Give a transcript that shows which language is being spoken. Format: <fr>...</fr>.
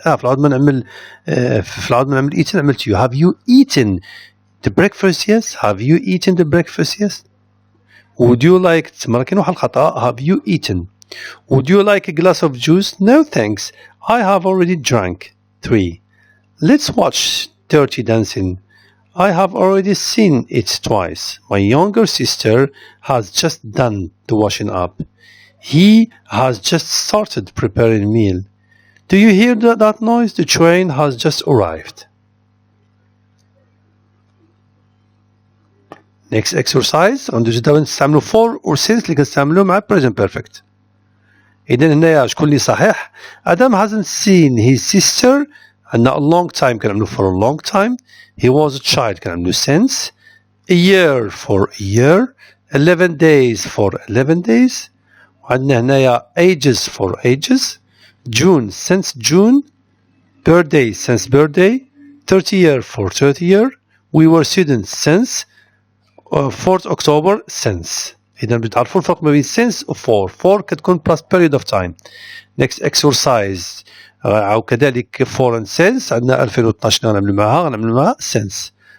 <ar>في العوض ما نعمل eaten عملت you.</ar> <en>Have you eaten the breakfast? Yes. Have you eaten the breakfast? Yes. Would you like</en> <ar>مرة كاين واحد الخطأ.</ar> <en>Have you eaten? Would you like a glass of juice? No thanks. I have already drank. 3. Let's watch Dirty Dancing. I have already seen it twice. My younger sister has just done the washing up. He has just started preparing meal. Do you hear that noise? The train has just arrived. Next exercise.</en> <ar>عنده دابا نستعملوا for or since اللي كنستعملوا مع present perfect. إذا هنايا شكون اللي صحيح؟</ar> <en>Adam hasn't seen his sister. عندنا a long time</en> <ar>كنعملوا</ar> <en>for a long time. He was a child كنعملوا since. A year for a year. 11 days for 11 days.</en> <ar>وعندنا هنايا</ar> <en>ages for ages. June since June. Birthday since birthday. 30 year for 30 year. We were students since 4th October since.</en> <ar>إذا بتعرفوا الفرق ما بين since و for كتكون plus period of time.</ar> <en>Next exercise.</en> <ar>أو كذلك for and since عندنا 2012 غنعملوا معها since.</ar>